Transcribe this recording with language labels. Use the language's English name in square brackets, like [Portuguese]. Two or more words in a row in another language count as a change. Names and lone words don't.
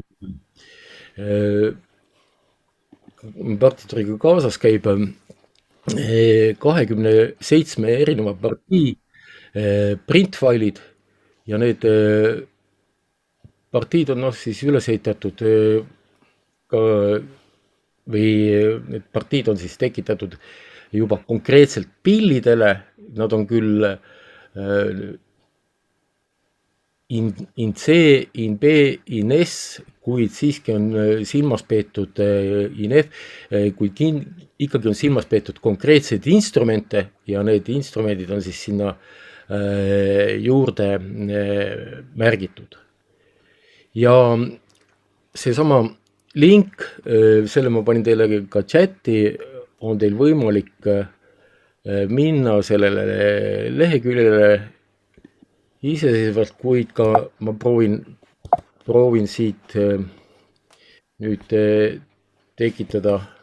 [Estonian] 27 erineva partii printfailid ja need partiid on siis üles ehitatud või need partiid on siis tekitatud juba konkreetselt pillidele, nad on küll [English] in C, in B, in S, [Estonian] kuid siiski on silmas peetud [English] in F, [Estonian] kuid ikkagi on silmas peetud konkreetseid instrumente ja need instrumendid on siis sinna juurde märgitud. Ja seesama link, selle ma panin teile ka chati, on teil võimalik minna sellele leheküljele iseseisvalt, kuid ka ma proovin siit nüüd tekitada